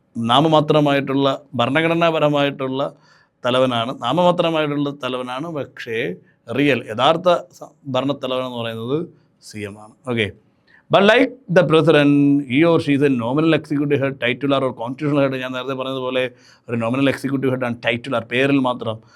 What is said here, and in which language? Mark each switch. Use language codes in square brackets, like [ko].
[ml] നാമമാത്രമായിട്ടുള്ള ഭരണഘടനാപരമായിട്ടുള്ള തലവനാണ്. നാമമാത്രമായിട്ടുള്ള തലവനാണ്. പക്ഷേ യഥാർത്ഥ ഭരണത്തലവൻ എന്ന് പറയുന്നത് CM ആണ്. Okay. [en] But like the president, he or she is a nominal executive head, titular or constitutional head. [ml] ഞാൻ നേരത്തെ പറഞ്ഞതുപോലെ ഒരു നോമിനൽ എക്സിക്യൂട്ടീവ് ഹെഡ് ആണ്. ടൈറ്റുലർ, പേരിൽ മാത്രം.